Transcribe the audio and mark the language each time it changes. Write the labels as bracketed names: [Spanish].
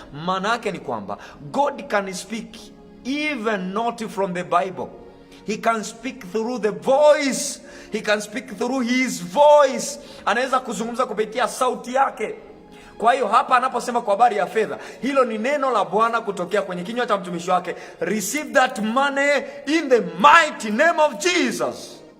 [Swahili] Maana yake ni kwamba [English] God can speak even not from the Bible. He can speak through the voice. He can speak through his voice. [Swahili] Anaweza kuzungumza kupitia sauti yake. Kwa hiyo hapa anaposema kwa habari ya fedha, hilo ni neno la Bwana kutokea kwenye kinywa cha mtumishi wake. [English] Receive that money in the mighty name of Jesus.